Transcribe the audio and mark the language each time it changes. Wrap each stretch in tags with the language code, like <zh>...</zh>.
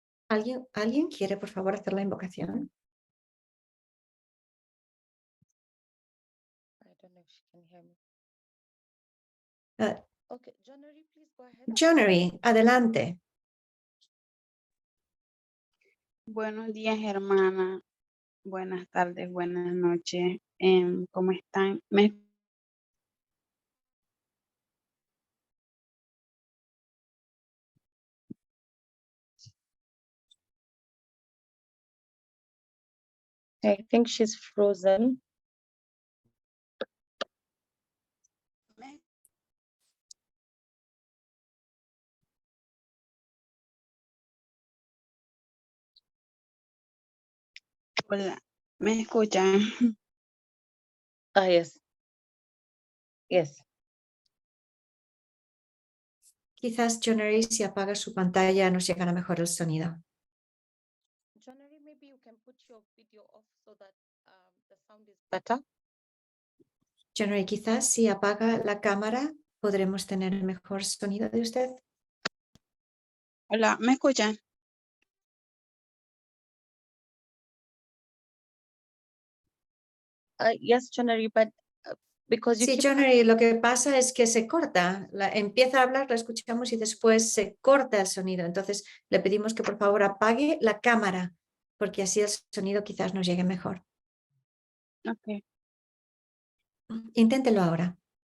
<es>¿Alguien quiere, por favor, hacer la invocación?</es> <en>I don't know if she can hear me. Ah, Okay, Jonery, please go ahead.</en> <es>Jonery, adelante. Buenos días, hermana. Buenas tardes, buenas noches. ¿Cómo están?</es> <en>I think she's frozen.</en> <es>Hola, ¿me escuchan?</es> <en>Yes. Yes.</en> <es>Quizás Jonery, si apaga su pantalla, nos llegará mejor el sonido.</es> <en>Jonery, maybe you can put your video off so that the sound is better.</en> <es>Jonery, quizás si apaga la cámara, podremos tener mejor sonido de usted. Hola, ¿me escuchan?</es> <en>Yes, Jonery, but because you</en> <es>Sí,</es> <en>keep</en> <es>Jonery, lo que pasa es que se corta. Empieza a hablar, la escuchamos y después se corta el sonido. Entonces le pedimos que por favor apague la cámara, porque así el sonido quizás nos llegue mejor.</es> <en>Ok.</en> <es>Inténtelo ahora.</es>